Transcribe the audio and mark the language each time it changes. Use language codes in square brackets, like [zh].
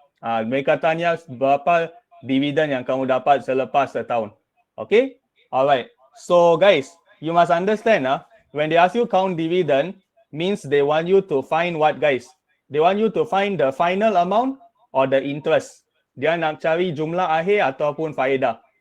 [ms] Mereka tanya berapa dividen yang kamu dapat selepas setahun. [en] Okay? Alright. So, guys, you must understand, when they ask you count dividend, means they want you to find what, guys? They want you to find the final amount or the interest. [ms] Dia nak cari jumlah akhir ataupun faedah.